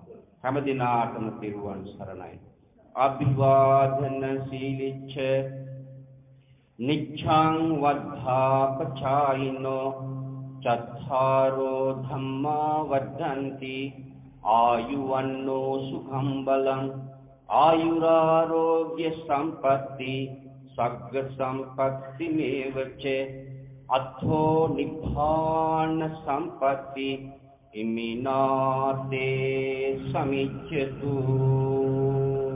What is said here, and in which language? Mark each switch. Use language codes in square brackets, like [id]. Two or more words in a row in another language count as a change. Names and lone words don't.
[si] හැමදිනාටම පිරුවන් සරණයි. [pi] අභිවාදන සීලිච්ඡ නිච්ඡං වද්ධාපචායිනෝ චත්තාරෝ ධම්මා වද්ධන්ති ආයුවන්නෝ සුඛං බලං आयुरारोग्य संपत्ति सग्ग संपत्ति मेवच अथो निब्बान संपत्ति इमिनाते समिच्छतु।